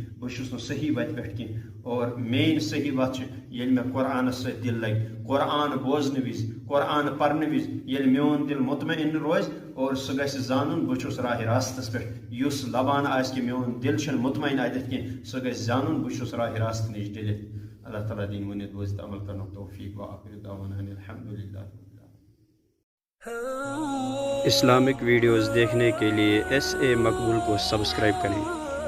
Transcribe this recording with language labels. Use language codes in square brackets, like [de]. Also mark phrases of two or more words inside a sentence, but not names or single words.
[ks] بہ چھُس نہٕ صحیح وتہِ پہ کینٛہہ اور مین صحیح وت چھ ییٚلہِ مےٚ قرآنس سۭتۍ دل لگہِ قرآن بوزنہٕ وز قرآن پرنہٕ وز ییٚلہِ میون دل مطمئن روزِ اور سہ گژھِ زانُن بہ چھُس راہ راستس پہ یُس لبان آسہِ کہ میون دل چھُنہٕ مطمئن اتٮ۪تھ کینٛہہ سہ گژھِ زانُن بہ چھُس راہ راست نِش ڈٔلِتھ اللہ تعالیٰ دِنۍ ؤنِتھ بوزِتھ عمل کرنُک توفیق [ar] وآخر دعوانا ان الحمدللہ. [ur] اسلامک ویڈیوز دیکھنے کے لیے SA مقبول کو سبسکرائب کریں.